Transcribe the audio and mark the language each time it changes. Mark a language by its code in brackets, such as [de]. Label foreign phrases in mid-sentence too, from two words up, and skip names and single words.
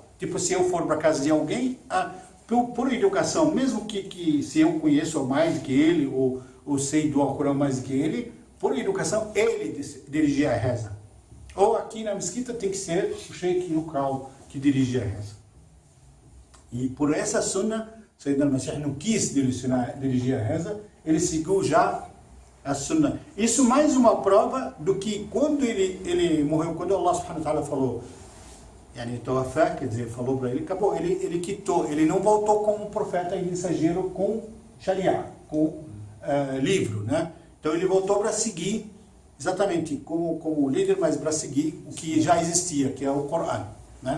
[pt] Tipo, se eu for para casa de alguém, por educação, mesmo que se eu conheço mais que ele, ou sei do Alcorão mais que ele, por educação, ele dirigir a reza. Ou aqui na mesquita tem que ser o sheikh local que dirige a reza. E por essa sunna, [ar] سيدنا المسيح [pt] não quis dirigir a reza, ele seguiu já a sunna. Isso mais uma prova do que quando ele morreu, quando [ar] الله سبحانه وتعالى [pt] falou, quer dizer, falou para ele, acabou, ele quitou, ele não voltou como profeta e mensageiro com Sharia, com livro, né? Então ele voltou para seguir, exatamente como líder, mas para seguir o que já existia, que é o Corão, né?